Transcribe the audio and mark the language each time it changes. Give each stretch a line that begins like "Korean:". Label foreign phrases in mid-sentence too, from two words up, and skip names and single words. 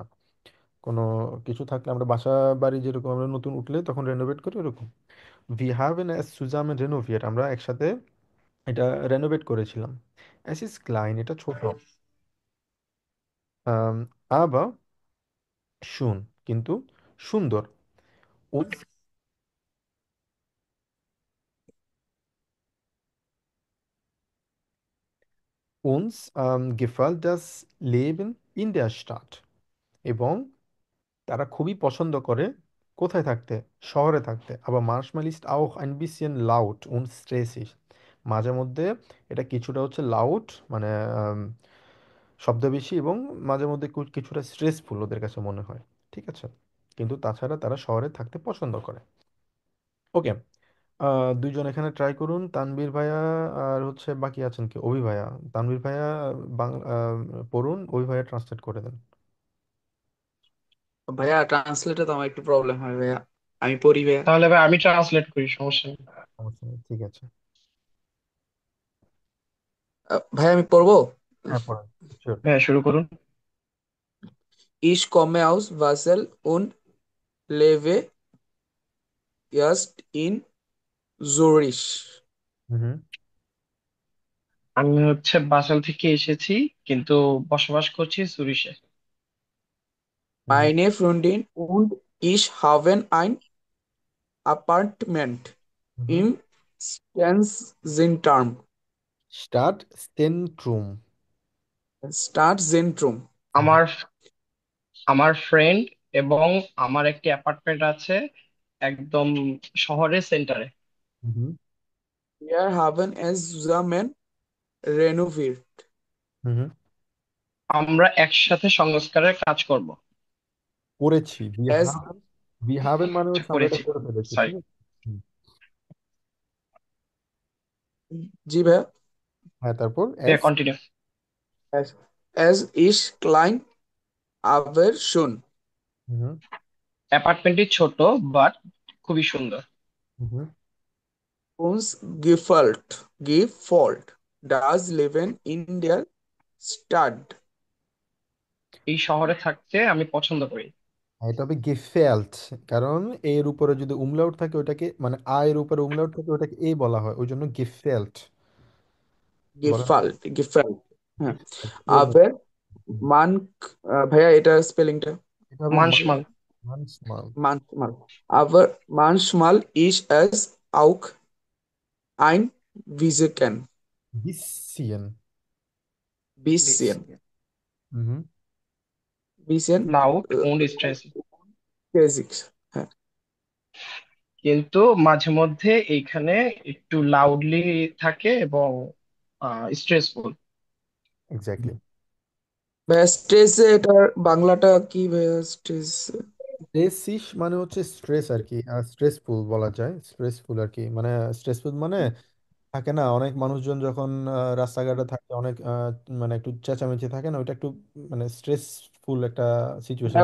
Bangla: কোনো কিছু থাকলে আমরা বাসা বাড়ি যেরকম আমরা নতুন উঠলে তখন রেনোভেট করি, ওরকম।
German: Wir haben es zusammen renoviert,
Bangla: আমরা একসাথে এটা রেনোভেট করেছিলাম।
German: Es ist klein,
Bangla: এটা ছোট।
German: aber schön,
Bangla: কিন্তু সুন্দর।
German: uns gefällt das Leben in der Stadt,
Bangla: এবং তারা খুবই পছন্দ করে কোথায় থাকতে, শহরে থাকতে।
German: আবার manchmal ist auch ein bisschen laut und stressig,
Bangla: মাঝে মধ্যে এটা কিছুটা হচ্ছে লাউড, মানে শব্দ বেশি, এবং মাঝে মধ্যে কিছুটা স্ট্রেসফুল ওদের কাছে মনে হয়। ঠিক আছে, কিন্তু তাছাড়া তারা শহরে থাকতে পছন্দ করে। ওকে, দুইজন এখানে ট্রাই করুন, তানভীর ভাইয়া আর হচ্ছে বাকি আছেন কি, অভি ভাইয়া। তানভীর ভাইয়া বাংলা পড়ুন, অভি ভাইয়া ট্রান্সলেট করে দেন। ভাইয়া ট্রান্সলেটে তো আমার একটু প্রবলেম হয় ভাইয়া, আমি পড়ি ভাইয়া। তাহলে ভাই আমি ট্রান্সলেট করি, সমস্যা নেই। সমস্যা নেই, ঠিক আছে। ভাইয়া আমি পড়বো। হ্যাঁ, পড়েন, শিওর। হ্যাঁ, শুরু করুন।
German: Ich komme aus Basel und lebe jetzt in Zurich. হুম,
Bangla: আমি হচ্ছে বাসাল থেকে এসেছি, কিন্তু বসবাস করছি জুরিশে। হুম,
German: Meine Freundin und ich haben ein Appartement হুম। im Stadtzentrum. Stadt Stadtzentrum. Stadtzentrum.
Bangla: আমার আমার ফ্রেন্ড এবং আমার একটি অ্যাপার্টমেন্ট আছে একদম শহরের সেন্টারে। হুম,
German: Wir haben es zusammen renoviert. হুম।
Bangla: আমরা একসাথে সংস্কারের কাজ করব। করেছি,
German: Es wir haben মানে
Bangla: আচ্ছা, হচ্ছে আমরা এটা করেছি। করে ফেলেছি, সরি। ঠিক আছে। হুম। জি ভাইয়া। হ্যাঁ, তারপর হ্যাঁ, এস। কন্টিনিউ।
German: Es ist klein, aber schön. হুম,
Bangla: অ্যাপার্টমেন্টটি ছোট বাট খুবই সুন্দর। হুম।
German: Uns gefällt das Leben in der Stadt.
Bangla: এই শহরে থাকতে আমি পছন্দ করি। এটা হবে গেফেল্ট, কারণ এর উপরে যদি উমলাউট থাকে ওটাকে, মানে এর উপরে উমলাউট থাকে ওটাকে এ বলা হয়, ওই জন্য গেফেল্ট বলেন।
German: Gefällt. হ্যাঁ।
Bangla: এর মতো।
German: Aber man,
Bangla: ভাইয়া এটা স্পেলিংটা এটা হবে
German: মানসমাল। মানসমাল। manchmal. Aber manchmal ist es auch ein বিসিএন। bisschen. হুম, বিসেন লাউড und stressig।
Bangla: বেসিক্স। হ্যাঁ। কিন্তু মাঝে মধ্যে এইখানে একটু লাউডলি থাকে এবং স্ট্রেসফুল। এক্স্যাক্টলি। ভাইয়া স্ট্রেসে এটার বাংলাটা কি ভাইয়া স্ট্রেস? স্ট্রেসিস মানে হচ্ছে স্ট্রেস আর কি, আর স্ট্রেসফুল বলা যায়, স্ট্রেসফুল আর কি, মানে স্ট্রেসফুল মানে থাকে না অনেক মানুষজন যখন রাস্তাঘাটে থাকে অনেক মানে একটু চেঁচামেচি থাকে না, ওইটা একটু মানে স্ট্রেসফুল একটা সিচুয়েশন।